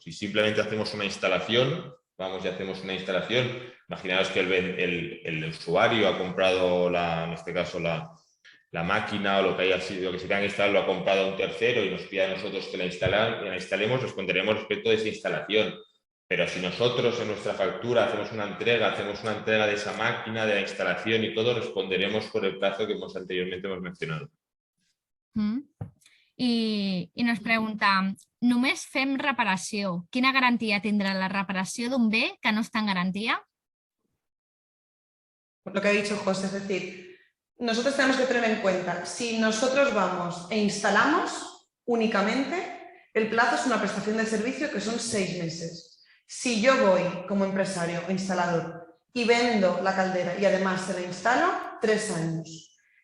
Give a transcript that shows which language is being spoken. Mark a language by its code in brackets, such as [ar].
[es] Si simplemente hacemos una instalación, vamos y hacemos una instalación, imaginaos que el usuario ha comprado, en este caso, la máquina o lo que haya sido, lo que se tenga que instalar, lo ha comprado a un tercero y nos pide a nosotros que la instalemos, responderemos respecto de esa instalación. Pero si nosotros en nuestra factura hacemos una entrega de esa máquina, de la instalación y todo, responderemos por el plazo que anteriormente hemos mencionado. [ca] I nos pregunta, només fem reparació. Quina garantia tindrà la reparació d'un bé que no està en garantía? [es] Lo que ha dicho José, es decir, nosotros tenemos que tener en cuenta, si nosotros vamos e instalamos únicamente, el plazo es una prestación de servicio que son 6 meses. Si yo voy como empresario o instalador y vendo la caldera y además se la instalo, 3 años.